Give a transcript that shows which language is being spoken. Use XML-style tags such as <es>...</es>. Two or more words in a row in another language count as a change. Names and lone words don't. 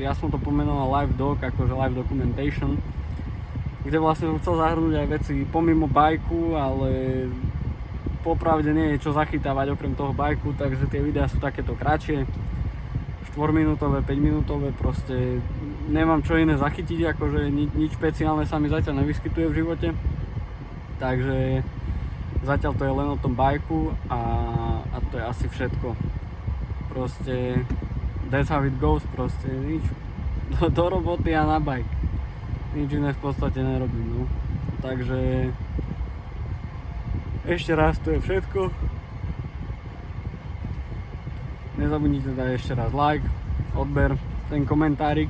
<sk>Ja som to pomenoval</sk> <en>live doc,</en> <sk>akože</sk> <en>live documentation,</en> <sk>kde vlastne som chcel zahrnúť aj veci pomimo bajku, ale popravde nie je čo zachytávať okrem toho bajku, takže tie videá sú takéto kratšie, 4-minútové, 5-minútové, proste nemám čo iné zachytiť, akože nič špeciálne sa mi zatiaľ nevyskytuje v živote, takže zatiaľ to je len o tom bajku a to je asi všetko.</sk> <en>Proste that's how it goes,</en> <sk>proste nič do roboty a na bike. Nič iné v podstate nerobím, no. Takže ešte raz, to je všetko. Nezabudnite dať ešte raz like, odber, ten komentárik.</sk>